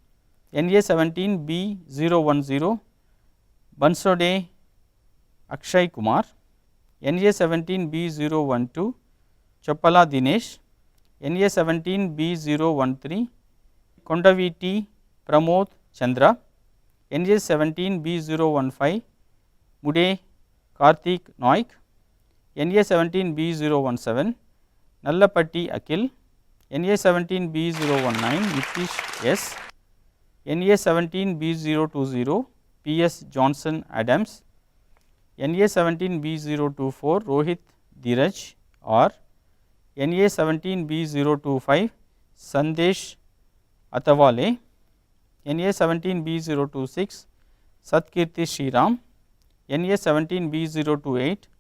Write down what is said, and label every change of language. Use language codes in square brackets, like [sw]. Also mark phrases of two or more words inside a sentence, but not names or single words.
[en] NA17 B010 Bansode Akshay Kumar, NA17 B012 Chappala Dinesh, NA17 B013 Kondaviti Pramod Chandra, NA17 B015 Mude Karthik Naik, NA17 B017 Nallapatti Akil, NA17 B019 Nitish S, NA17 B020 PS Johnson Adams, NA17 B024 Rohit Dheeraj R, NA17 B025 Sandesh Atawale, NA17 B026 Satkirti Shriram, NA17 B028